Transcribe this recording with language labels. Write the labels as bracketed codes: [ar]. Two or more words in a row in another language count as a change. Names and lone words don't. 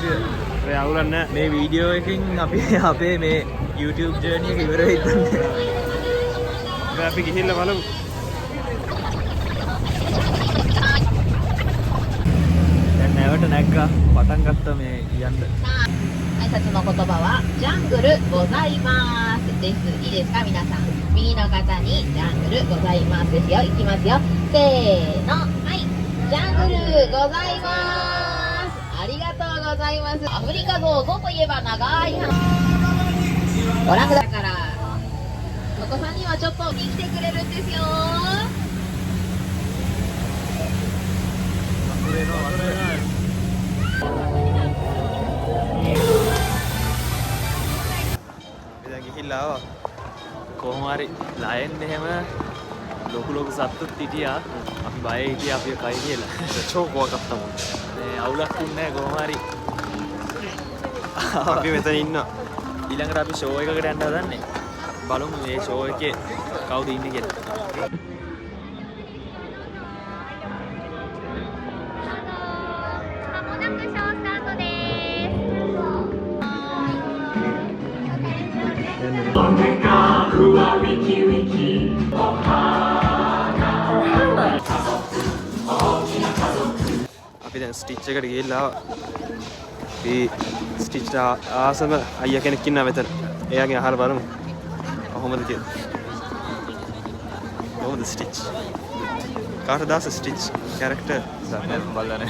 [si] ඒ අවුලක් නැහැ. මේ වීඩියෝ එකකින් අපි අපේ මේ YouTube ජර්නි එක ඉවර වෙයි දන්නේ. දැන් අපි ගිහිල්ලා බලමු. දැන් නැවට නැග්ගා පටන් ගත්තා මේ යන්න. [ja] 挨拶の言葉はジャングルございますです。いいですか皆さん。右の方にジャングルございますですよ。いきますよ。せーの。はい。ジャングルございます。ありがとうございます。アフリカゾウゾウといえば長い話。ご覧くださいから。お子さんにはちょっと見に来てくれるんですよ。 [si] දැන් ගිහිල්ලා ආවා. කොහොම හරි ලයන් එහෙම ලොකු ලොකු සත්තුත් හිටියා. අපි බය හිටියා අපි කයි කියලා. චෝකෝවක් අත්තම. මේ අවුලක් නැහැ කොහොම හරි. අපි මෙතන ඉන්නවා. ඊළඟට අපි ෂෝ එකකට යන්න හදන්නේ. බලමු මේ ෂෝ එකේ කවුද ඉන්නේ කියලා. [ja] ふわウィキウィキお花 [si] අපි දැන් ස්ටිච් එකට ගිහිල්ලා ආවා. අපි ස්ටිච් ආසම අයියා කෙනෙක් ඉන්නවා මෙතන. එයාගෙන් අහලා බලමු. කොහොමද කියලා. කොහොමද ස්ටිච්? කාටද දාස ස්ටිච් කැරක්ටර්? බලන්න.